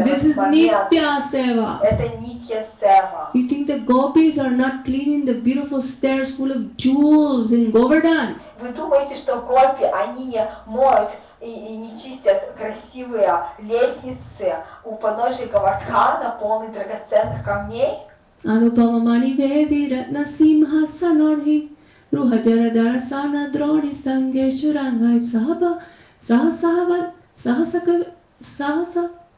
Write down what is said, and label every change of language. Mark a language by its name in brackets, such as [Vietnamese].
[English] This is [Russian] момент. [English] Nitya Seva. [Russian] Это нитья сева. [English] You think the gopis are not cleaning the beautiful stairs full of jewels in Govardhan? [Russian] Вы думаете, что гопи, они не моют и не чистят красивые лестницы у подножия Гавардхана, полные драгоценных камней? Anupamamani Vedi Ratna Simha Sanorhi Ruhajara Darasana Droni Sangeshurangai Sahaba Sahasahava Sahasa